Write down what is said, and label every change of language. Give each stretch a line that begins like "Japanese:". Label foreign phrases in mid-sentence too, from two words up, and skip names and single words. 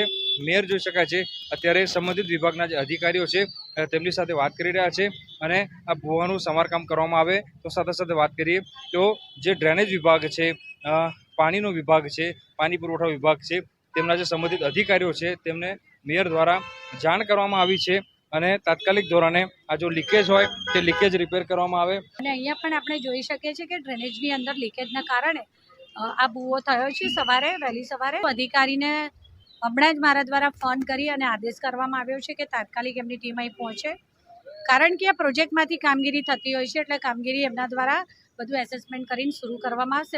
Gujarati: મેયર જોઈ શકાય છે અત્યારે સંબંધિત વિભાગના જે અધિકારીઓ છે તેમની સાથે વાત કરી રહ્યા છે અને આ ભૂવાનું સમારકામ કરવામાં આવે। તો સાથે સાથે વાત કરીએ તો જે ડ્રેનેજ વિભાગ છે, પાણીનો વિભાગ છે, पाणीनो विभाग छे, પાણી પુરવઠા વિભાગ છે તેમના જે સંબંધિત અધિકારીઓ છે તેમને મેયર દ્વારા જાણ કરવામાં આવી છે અને તાત્કાલિક ધોરણે આ જો લીકેજ હોય તે લીકેજ રિપેર કરવામાં આવે। અને અહીંયા પણ આપણે જોઈ શકીએ છીએ કે ડ્રેનેજની અંદર લીકેજના કારણે આ ભૂવો થયો છે સવારે વહેલી સવારે અધિકારીને હમણાં જ મારા દ્વારા ફોન કરી અને આદેશ કરવામાં આવ્યો છે કે તાત્કાલિક એમની ટીમ અહીં પહોંચે, કારણ કે આ પ્રોજેક્ટમાંથી કામગીરી થતી હોય છે એટલે કામગીરી એમના દ્વારા બધું એસેસમેન્ટ કરીને શરૂ કરવામાં આવશે.